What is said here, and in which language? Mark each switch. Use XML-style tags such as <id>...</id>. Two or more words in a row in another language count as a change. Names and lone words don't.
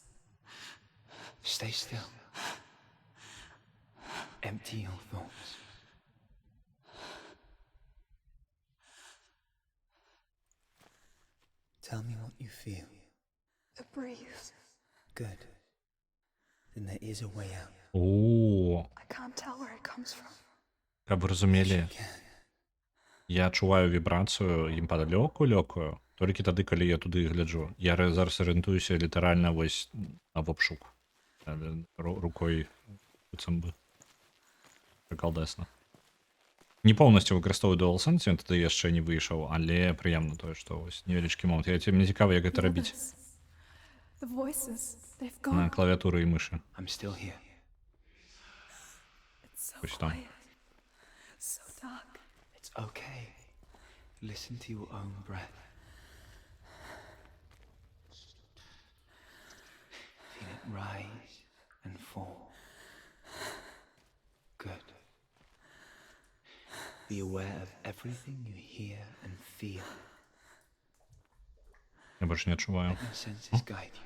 <en>Stay still. Empty your thoughts. Tell me what you feel. The breeze. Good. Then there is a way out.</en> <be>О,</be> <en>I can't tell where it comes from.</en> <be>каб вы разумелі,</be> <en>Can.</en> <be>я адчуваю вібрацыю лёгкую, толькі тады, калі я туды гляджу. Я зараз арыентуюся літаральна вось на вопшук. Рукой быццам бы. Прыкалдэсна. Не поўнасцю выкарыстоўваю DualSense, ён тады яшчэ не выйшаў, але прыемна тое, што вось невялічкі момант. Мне цікава, як гэта рабіць</be> <en>The voices, they've</en> <be>на</be> <en>gone.</en> <be>клавіатуры і мышы.</be> <en>I'm still here. It's so What's that? quiet. So dark. It's okay. Listen to your own breath. Feel it rise and fall. Good. Be aware of everything you hear and feel.</en> <be>Я больш не адчуваю.</be> <en>Let your senses guide you.</en>